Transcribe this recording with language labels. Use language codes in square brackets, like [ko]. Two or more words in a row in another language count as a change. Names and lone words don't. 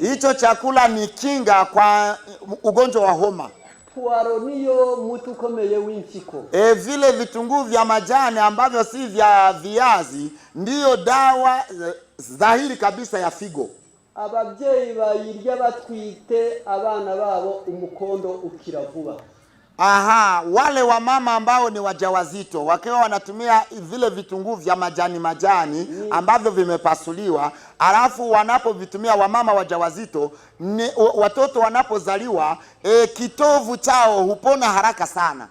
[sw] Hicho chakula ni kinga kwa ugonjwa wa homa. [rw] Puwaro niyo muti ukomeye w'impyiko. [sw] Vile vitunguu vya majani ambavyo si vya viazi ndiyo dawa dhahiri kabisa ya figo. [rw] Ababyeyi bayirya batwite abana babo umukondo ukira vuba. [sw] Wale wa mama ambao ni wajawazito wakiwa wanatumia vile vitunguu vya majani ambavyo vimepasuliwa, alafu wanapovitumia wamama wajawazito, watoto wanapozaliwa kitovu chao hupona haraka sana.